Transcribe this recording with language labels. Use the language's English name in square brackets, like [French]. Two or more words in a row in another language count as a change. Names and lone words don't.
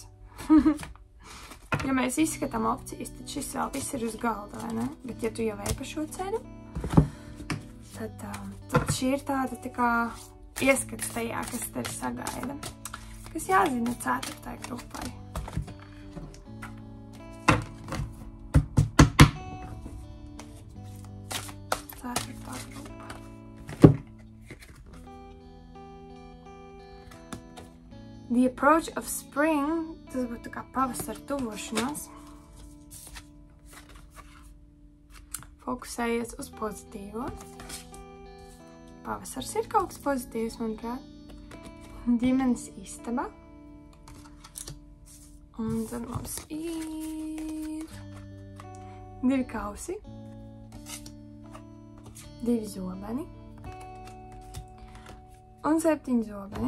[Latvian] Ja mēs izskatām opcijas, tad šis vēl viss ir uz galda, vai ne? Bet ja tu jau ej pa šo ceļu, tad šī ir tāda tā kā ieskats tajā, kas tevi sagaida. Kas jāzina 4. grupai. [English] The approach of spring, [Latvian] tas būtu kā pavasara tuvošanās. Fokusējies uz pozitīvo. Pavasars ir kaut kas pozitīvs, manuprāt. Ģimenes istaba. Un tad mums ir 2 kausi, 2 zobeni un 7 zobeni.